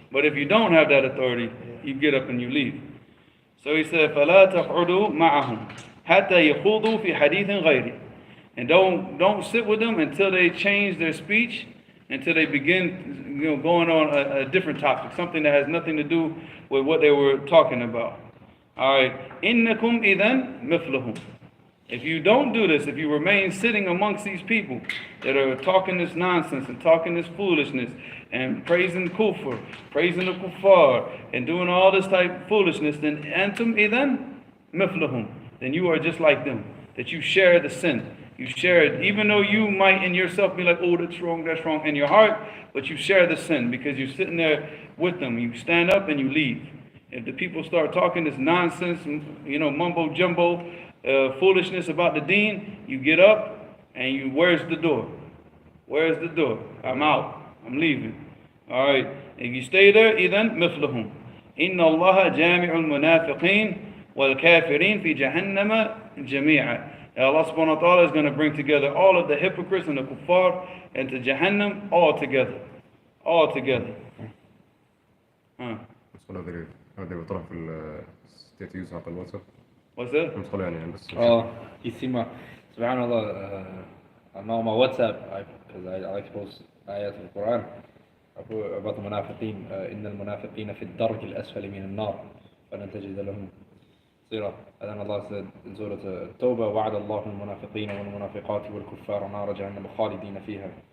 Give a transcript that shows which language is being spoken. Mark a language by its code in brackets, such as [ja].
[en] But if you don't have that authority, you get up and you leave. So He said, [ar] فَلَا تَقْعُدُوا مَعَهُمْ حَتَّى يَخُوضُوا فِي حَدِيثٍ غَيْرِ, [en] and don't sit with them until they change their speech, until they begin going on a different topic, something that has nothing to do with what they were talking about. All right, [ar] إِنَّكُمْ إِذًا مِثْلُهُمْ. [en] If you don't do this, if you remain sitting amongst these people that are talking this nonsense and talking this foolishness and praising kufr, praising the kuffar, and doing all this type of foolishness, then [ar] antum idhan mithluhum, [en] then you are just like them. That you share the sin. You share it, even though you might in yourself be like, oh, that's wrong in your heart, but you share the sin because you're sitting there with them. You stand up and you leave. If the people start talking this nonsense, mumbo jumbo, foolishness about the deen, you get up and where's the door? Where's the door? I'm out. I'm leaving. All right. If you stay there, [ar] إِذَنْ مِثْلُهُمْ إِنَّ اللَّهَ جَامِعُ الْمُنَافِقِينَ وَالْكَافِرِينَ فِي جَهَنَّمَ جَمِيعًا. [en] Allah subhanahu wa ta'ala is going to bring together all of the hypocrites and the kuffar into Jahannam all together. All together. [ar] هذا بيطرح في الستاتيوز حق الواتساب [en] What's that? [ar] ندخله يعني بس [en] Oh, you see my, subhanallah, on my WhatsApp, because I like to post ayat of the Quran, I put about the munafiqeen, [ar] إن المنافقين في الدرك الأسفل من النار فلن تجد لهم صيرا. [en] And then Allah said in Surah At-Tawbah, [ar] وعد الله المنافقين والمنافقات والكفار نار جهنم خالدين فيها.